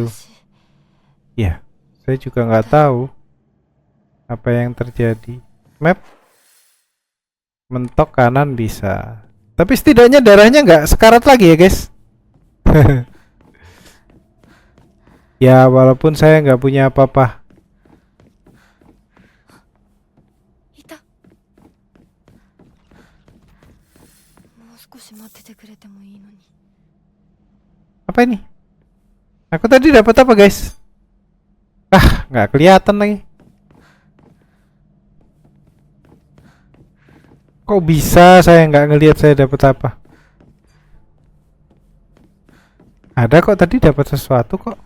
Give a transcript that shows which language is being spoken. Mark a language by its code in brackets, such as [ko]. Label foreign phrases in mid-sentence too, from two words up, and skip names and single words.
[id] Ya, saya juga nggak tahu apa yang terjadi. Map mentok kanan bisa, tapi setidaknya darahnya nggak sekarat lagi ya guys. Ya walaupun saya nggak punya apa-apa. [ja] いた。もう少し待っててくれてもいいのに。 [id] Apa ini? Aku tadi dapat apa guys? Ah, nggak kelihatan lagi. Kok bisa saya nggak ngelihat saya dapat apa? Ada kok tadi dapat sesuatu kok.